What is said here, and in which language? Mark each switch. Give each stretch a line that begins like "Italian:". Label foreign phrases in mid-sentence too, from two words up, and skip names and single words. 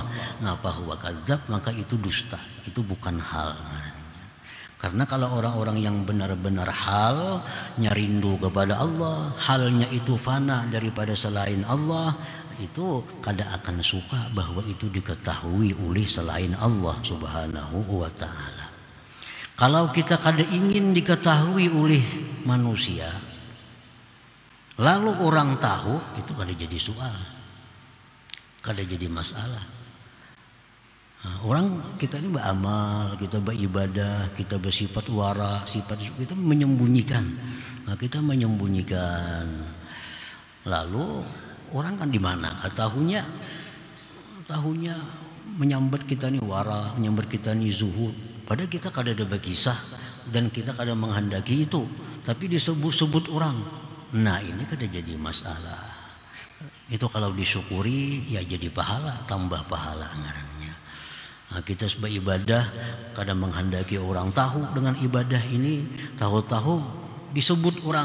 Indonesian: Nah, bahwa kadzab, maka itu dusta, itu bukan hal. Karena kalau orang-orang yang benar-benar halnya rindu kepada Allah, halnya itu fana daripada selain Allah, itu kada akan suka bahwa itu diketahui oleh selain
Arabic: الله سبحانه وتعالى.
Indonesian: Kalau kita kada ingin diketahui oleh manusia, lalu orang tahu, itu kada jadi soal, kada jadi masalah. Nah, orang kita ini beramal, kita beribadah, kita bersifat wara, sifat kita menyembunyikan. Nah, kita menyembunyikan. Lalu orang kan di mana? Tahunya menyambat kita ini wara, menyambat kita ini zuhud. Padahal kita kada ada berkisah dan kita kada menghendaki itu, tapi disebut-sebut orang. Nah, ini kada jadi masalah. Itu kalau disyukuri ya jadi pahala, tambah pahala ngarannya. Nah, kita sebagai ibadah kadang menghendaki orang tahu dengan ibadah ini, tahu-tahu disebut orang.